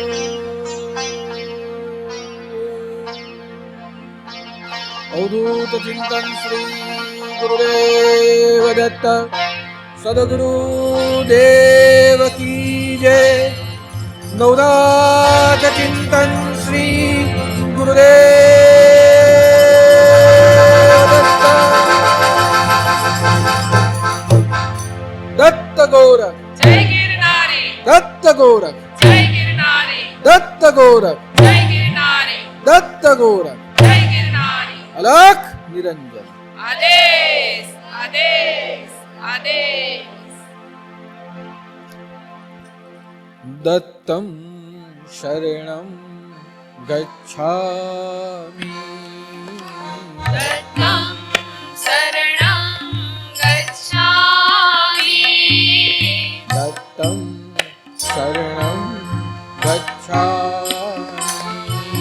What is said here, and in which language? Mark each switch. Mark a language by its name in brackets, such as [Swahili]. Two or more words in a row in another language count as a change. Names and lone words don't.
[Hindi] अवधूत चिंतन श्री गुरुदेव दत्त सदगुरु देव की जय. નવનાથ अवधूत चिंतन श्री गुरुदेव दत्त गोरख जय गिरनारी, दत्त गोरख जय गिरनारी, दत्त गोरख जय गिरनारी, दत्त गोरख जय गिरनारी। अलख निरंजन। आदेश आदेश आदेश। [Sanskrit] दत्तं शरणं गच्छामि दत्तं शरणं गच्छामि, दत्तं शरणं गच्छामि